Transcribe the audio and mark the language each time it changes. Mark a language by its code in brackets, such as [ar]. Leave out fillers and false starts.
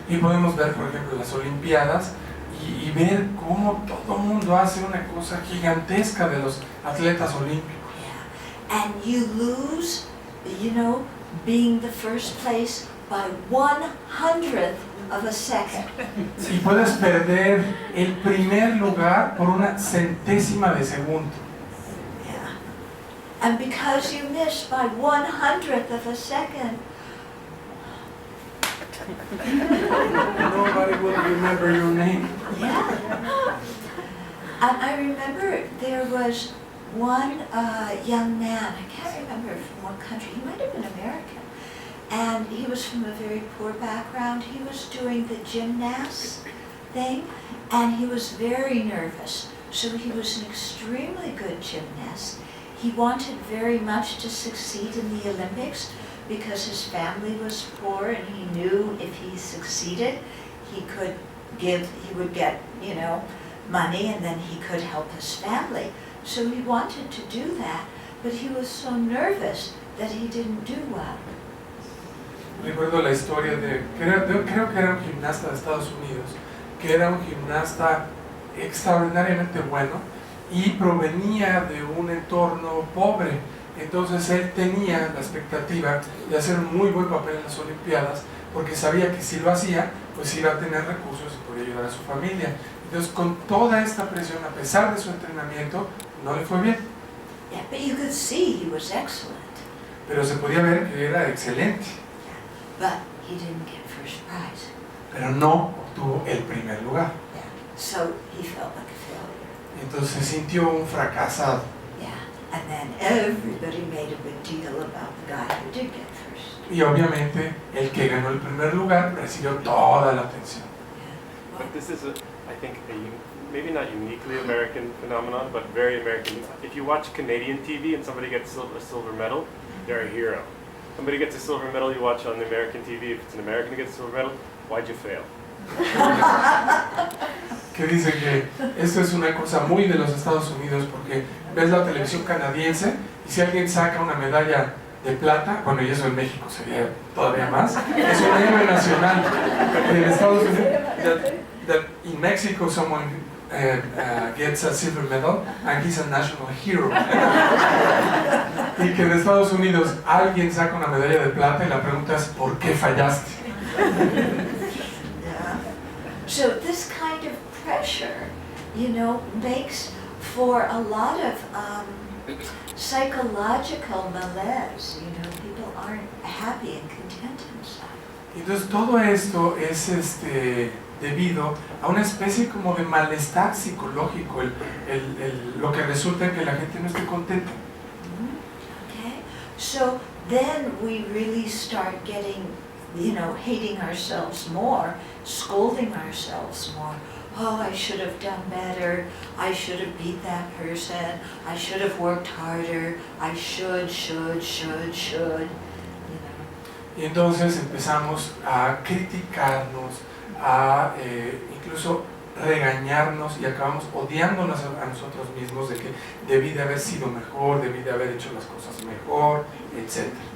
[es] Y podemos ver, por ejemplo, las Olimpiadas y ver cómo todo el mundo hace una cosa gigantesca de los atletas olímpicos. [en] Yeah, and you lose, you know, being the first place by 1/100th of a second. [es] Y puedes perder el primer lugar por una centésima de segundo. [en] Yeah, and because you missed by 1/100th of a second, Nobody will remember your name. yeah. And I remember there was one young man, I can't remember from what country, he might have been American, and he was from a very poor background. He was doing the gymnasts thing, and he was very nervous. So he was an extremely good gymnast. He wanted very much to succeed in the Olympics because his family was poor, and he knew if he succeeded, he would get, you know, money, and then he could help his family. So he wanted to do that, but he was so nervous that he didn't do well. [es] Recuerdo la historia creo que era un gimnasta de Estados Unidos, que era un gimnasta extraordinariamente bueno y provenía de un entorno pobre. Entonces él tenía la expectativa de hacer un muy buen papel en las Olimpiadas porque sabía que si lo hacía, pues iba a tener recursos y podía ayudar a su familia. Entonces con toda esta presión, a pesar de su entrenamiento, no le fue bien. [en] Yeah, but you could see he was excellent. [es] Pero se podía ver que era excelente. [en] But he didn't get first prize. [es] Pero no obtuvo el primer lugar. [en] Yeah. So he felt like a failure. [es] Entonces se sintió un fracasado. [en] Yeah. And then everybody made a big deal about the guy who did get first. [es] Y obviamente el que ganó el primer lugar recibió toda la atención. [en] Yeah. But this is, I think, maybe not uniquely American phenomenon, but very American. If you watch Canadian TV and somebody gets a silver medal, they're a hero. Somebody gets a silver medal you watch on the American TV, if it's an American who gets a silver medal, why'd you fail? [es] Que dice que esto es una cosa muy de los Estados Unidos porque ves la televisión canadiense y si alguien saca una medalla de plata, bueno, y eso en México sería todavía más, es un héroe nacional. En Estados Unidos, [en] that in Mexico someone gets a silver medal and he's a national hero. [es] Y que en Estados Unidos alguien saca una medalla de plata y la pregunta es ¿por qué fallaste? [en] Yeah. So this kind of pressure, you know, makes for a lot of psychological malaise. You know, people aren't happy and content inside. [es] Entonces todo esto es debido a una especie como de malestar psicológico, lo que resulta en que la gente no esté contenta. [en] Okay, so then we really start getting, you know, hating ourselves more, scolding ourselves more. Oh, I should have done better. I should have beat that person. I should have worked harder. I should. You know. [es] Y entonces empezamos a criticarnos, a incluso regañarnos y acabamos odiándonos a nosotros mismos de que debí de haber sido mejor, debí de haber hecho las cosas mejor, etc.